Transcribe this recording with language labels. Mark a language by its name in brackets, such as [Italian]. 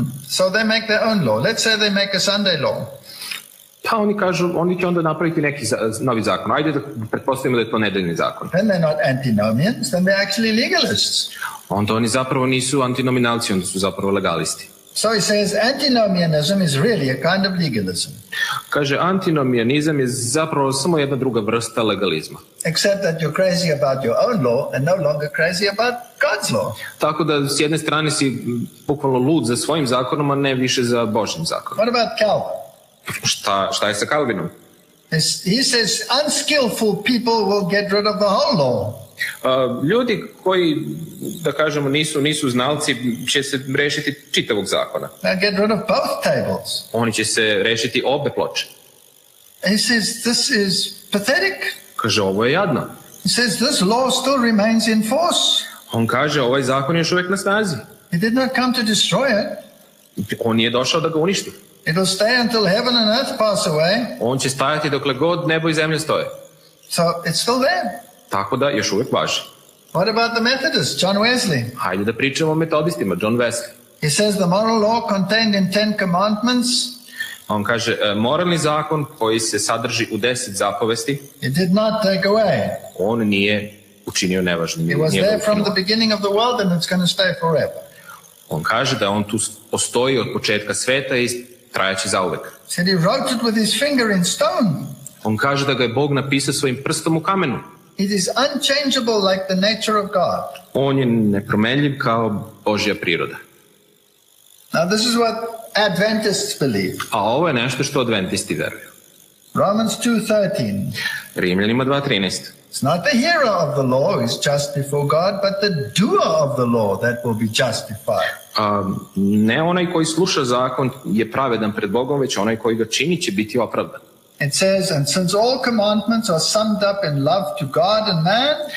[English] So they make their own law. Let's say they make a Sunday law. [Serbian] Pa oni kažu, oni će onda napraviti neki novi zakon. Ajde da pretpostavimo da je to nedeljni zakon. [English] Then they're not antinomians, then they're actually legalists. [Serbian] Onda oni zapravo nisu antinominalci, onda su zapravo legalisti. [English] So he says antinomianism is really a kind of legalism. [Serbian] Kaže, antinomianizam je zapravo samo jedna druga vrsta legalizma. [English] Except that you're crazy about your own law and no longer crazy about God's law. [Serbian] Tako da s jedne strane si bukvalno lud za svojim zakonom, a ne više za Božjim zakonom. [English] What about Calvin? [Serbian] Šta je sa Calvinom? [English] He says unskillful people will get rid of the whole law. [Serbian] Ljudi koji, da kažemo, nisu znalci, će se rešiti čitavog zakona. [English] They'll get rid of both tables. [Serbian] Oni će se rešiti obe ploče. [English] He says this is pathetic. [Serbian] Kaže, ovo je jadno. [English] He says this law still remains in force. [Serbian] On kaže, ovaj zakon je još uvijek na snazi. [English] He did not come to destroy it. [Serbian] On nije došao da ga uništi. [English] It will stay until heaven and earth pass away. [Serbian] On će stajati dokle god nebo i zemlja stoje. [English] So it's still there. [Serbian] Tako da još uvijek važi. [English] What about the Methodists, John Wesley? [Serbian] Hajde da pričamo o metodistima, John Wesley. [English] He says the moral law contained in 10 commandments. [Serbian] On kaže, moralni zakon koji se sadrži u 10 zapovesti, [English] It did not take away. [Serbian] on nije učinio nevažnim. [English] It was [Serbian] Nije ga [English] there from [Serbian] ukinuo. [English] the beginning of the world and it's going to stay forever. [Serbian] On kaže da on tu postoji od početka sveta i trajaće zauvek. [English] He said he wrote it with his finger in stone. [Serbian] On kaže da ga je Bog napisao svojim prstom u kamenu. [English] It is unchangeable like the nature of God. [Serbian] On je nepromenljiv kao Božja priroda. [English] Now this is what Adventists believe. [Serbian] A ovo je nešto što adventisti veruju. [English] Romans 2:13. [Serbian] Rimljanima 2.13. [English] It's not the hearer of the law who is just before God, but the doer of the law that will be justified. [Serbian] Ne onaj koji sluša zakon je pravedan pred Bogom, već onaj koji ga čini će biti opravdan. [English] It says, and since all commandments are summed up in love to God and man,